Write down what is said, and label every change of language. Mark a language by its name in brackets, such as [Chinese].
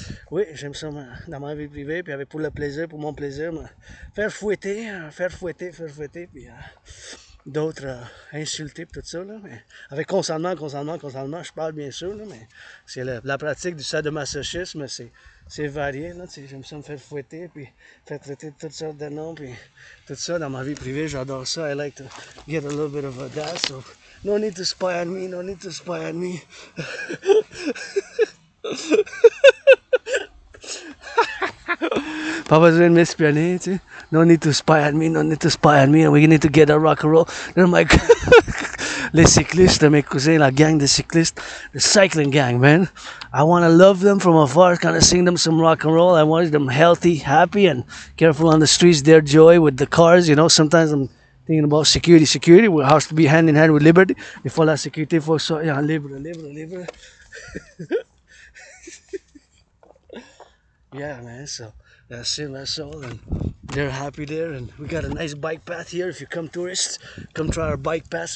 [French] Oui, j'aime ça dans ma vie privée, puis avec pour le plaisir, pour mon plaisir, faire fouetter, puis d'autres insulter, puis tout ça, là, mais avec consentement, je parle bien sûr, là, mais c'est la pratique du sadomasochisme, c'est varié, là, j'aime ça me faire fouetter, puis faire traiter de toutes sortes de noms, puis tout ça dans ma vie privée, j'adore ça. [English] I like to get a little bit of a that, so no need to spy on me, no need to spy on me. [French] Pas besoin de m'espionner, tu sais. [English] No need to spy on me, no need to spy on me, we need to get a rock and roll. Then I'm like, [French] les cyclistes, mes cousins, la gang de cyclistes, [English] the cycling gang, man. I want to love them from afar, kind of sing them some rock and roll. I want them healthy, happy, and careful on the streets, their joy with the cars, you know. Sometimes I'm thinking about security, we have to be hand in hand with liberty. [French] Des fois, la sécurité, il faut que ça, libre. [English] Yeah, man, so that's it, that's all, and they're happy there, and we got a nice bike path here. If you come tourists, come try our bike paths.